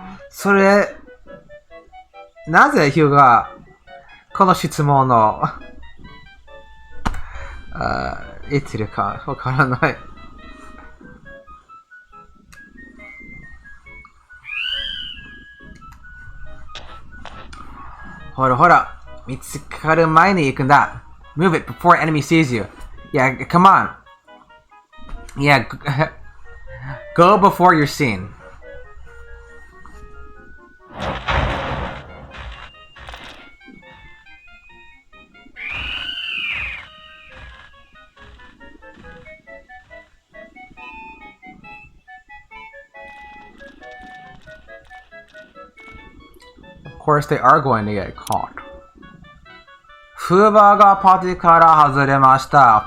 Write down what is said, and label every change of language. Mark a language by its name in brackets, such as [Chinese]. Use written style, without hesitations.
[Japanese] それ、なぜヒューが、この質問を、言ってるかわからない。ほらほら、見つかる前に行くんだ。 [English] Move it before enemy sees you. Yeah, come on. Yeah, go before you're seen. Of course, they are going to get caught. [Japanese] Fubar がパティから外れました。